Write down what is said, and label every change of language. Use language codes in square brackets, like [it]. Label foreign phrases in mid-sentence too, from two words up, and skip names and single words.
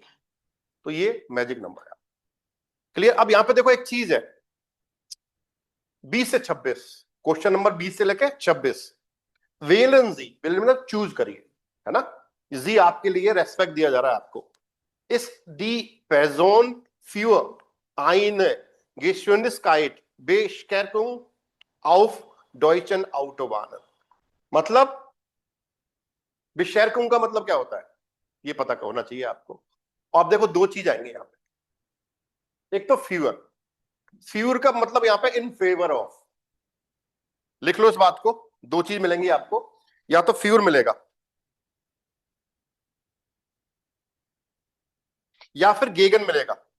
[hi] तो ये [en] magic number [hi] है, क्लियर। अब यहां पे देखो एक चीज है, 20 से 26, [en] question number [hi] 20 से लेके 26, [de] wählen Sie, [hi] वेलन मतलब चूज करिए, है ना, जी आपके लिए रेस्पेक्ट दिया जा रहा है आपको, [de] Ist die Person für eine Geschwindigkeit Beschränkung auf deutschen Autobahnen, [hi] मतलब बेशर्कुम का मतलब क्या होता है, ये पता होना चाहिए आपको। आप देखो दो चीज आएंगे यहाँ पे, एक तो फ्यूअर, फ्यूअर का मतलब यहाँ पे [en] in favor of, [hi] लिख लो इस बात को, दो चीज मिलेंगी आपको, या तो फ्यूअर मिलेगा या फिर गेगन मिलेगा,